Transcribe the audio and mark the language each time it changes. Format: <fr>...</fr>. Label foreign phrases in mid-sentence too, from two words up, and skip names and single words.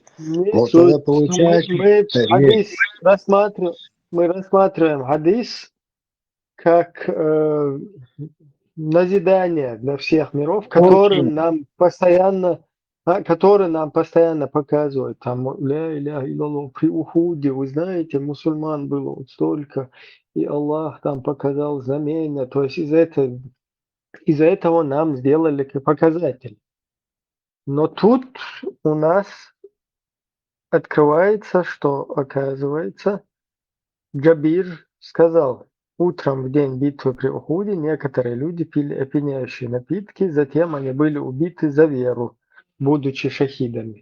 <ru>Не Вот суть. тогда получается... Мы рассматриваем хадис как назидание для всех миров, который нам постоянно показывает. Там</ru> <ar>لا إله إلا الله,</ar> <ru>при Ухуде, вы знаете, мусульман было вот столько, и Аллах там показал знамения. То есть из-за этого нам сделали показатель. Но тут у нас открывается, что, оказывается, Джабир сказал, утром в день битвы при Ухуде некоторые люди пили опьяняющие напитки, затем они были убиты за веру, будучи шахидами.</ru>